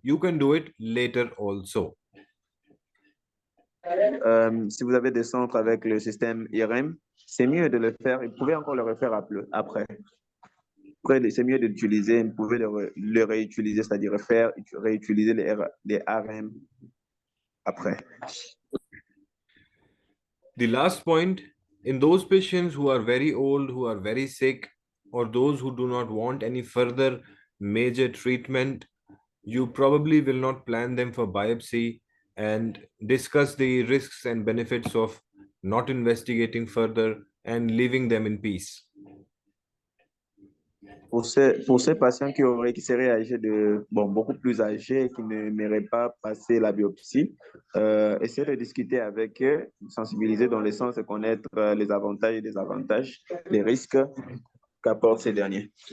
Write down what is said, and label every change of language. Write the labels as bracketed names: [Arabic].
[English] You can do it later also. [French] Si vous avez des centres avec le système IRM, c'est mieux de le faire. Vous pouvez encore le refaire après. Après, c'est mieux d'utiliser, vous pouvez le réutiliser, c'est-à-dire réutiliser les RM après. [English] The last point, in those patients who are very old, who are very sick, or those who do not want any further major treatment, You probably will not plan them for biopsy and discuss the risks and benefits of not investigating further and leaving them in peace. [French] Pour ces patients qui seraient âgés beaucoup plus âgés et qui n'aimeraient pas passer la biopsie, essayer de discuter avec eux, sensibiliser dans le sens de connaître les avantages et désavantages, les risques qu'apportent ces derniers.